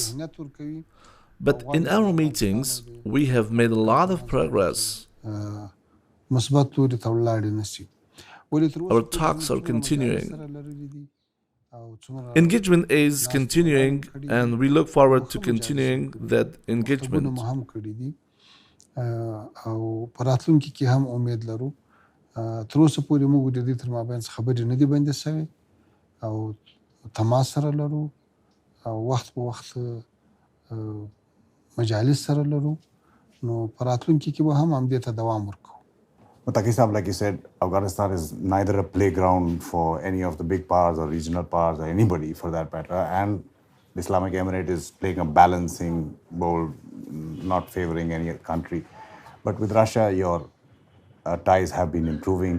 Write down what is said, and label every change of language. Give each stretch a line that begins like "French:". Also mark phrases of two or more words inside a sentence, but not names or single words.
English: But in our meetings, we have made a lot of progress. Our talks are continuing. Engagement is continuing, and we look forward to continuing that engagement.
Pashto: او په راتلونکي کې هم امید لرو تر اوسه پورې موږ د دې تر مابین څخه خبرې نه دي بندې شوې او تماس سره لرو او وخت په وخت مجالس سره لرو نو په راتلونکي کې به هم همدې ته دوام ورکوو.
English: Muttaqi Sahab, like you said, Afghanistan is neither a playground for any of the big powers or regional powers or anybody for that matter, and the Islamic Emirate is playing a balancing role, not favoring any country. But with Russia, your ties have been improving.